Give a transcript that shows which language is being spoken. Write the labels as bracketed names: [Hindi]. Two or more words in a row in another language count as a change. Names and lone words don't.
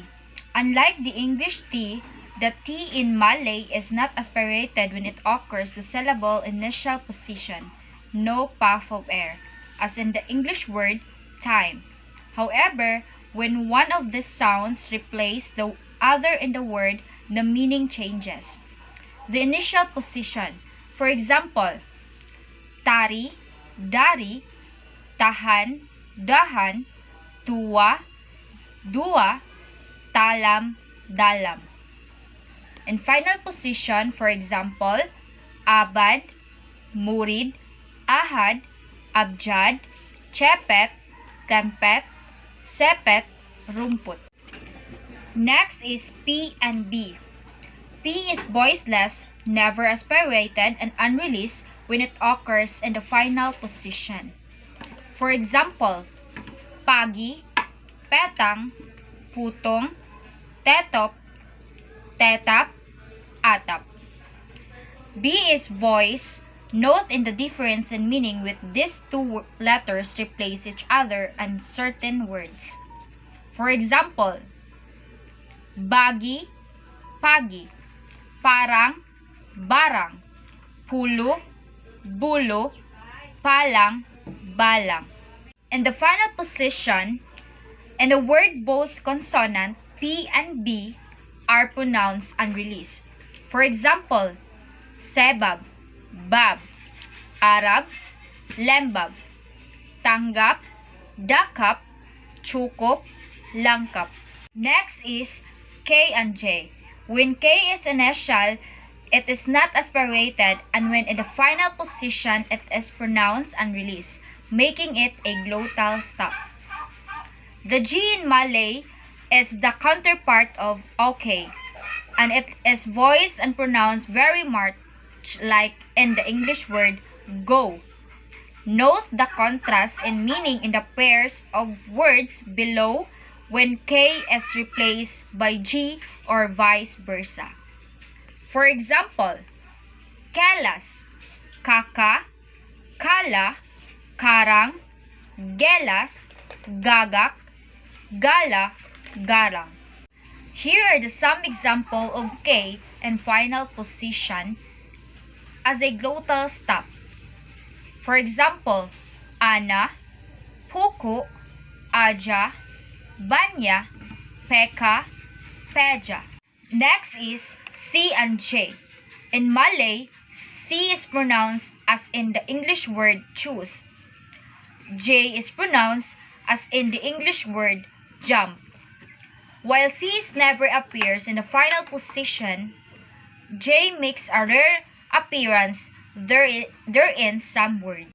[English] Unlike the English T, the T in Malay is not aspirated when it occurs the syllable initial position, no puff of air, as in the English word time. However, when one of these sounds replace the other in the word, the meaning changes. The initial position, for example, tari, [Malay] dari, tahan, dahan, tuwa, dua, talam, dalam. [English] In final position, for example, [Malay] abad, murid, ahad, abjad, cepet, tempet, sepet, rumput. [English] Next is P and B. P is voiceless, never aspirated, and unreleased when it occurs in the final position. For example, [Malay] pagi, petang, putong, tetop, tetap, atap. [English] B is voice. Note in the difference in meaning with these two letters replace each other in certain words. For example, [Malay] bagi, pagi, parang, barang, pulo, bulo, palang, balang. [English] In the final position, in a word both consonant P and B are pronounced unreleased. For example, [Malay] sebab, bab, arab, lembab, tanggap, dakap, cukup, langkap. [English] Next is K and J. When K is initial, it is not aspirated, and when in the final position, it is pronounced unreleased, making it a glottal stop. The G in Malay is the counterpart of OK, and it is voiced and pronounced very much like in the English word go. Note the contrast in meaning in the pairs of words below when K is replaced by G or vice versa. For example, [Malay] kelas, kaka, kala, karang, gelas, gagak, gala, garang. [English] Here are some examples of K and final position as a glottal stop. For example, [Malay] ana, puku, aja, banya, peka, peja. [English] Next is C and J. In Malay, C is pronounced as in the English word choose. J is pronounced as in the English word jump. While C never appears in the final position, J makes a rare appearance therein some words.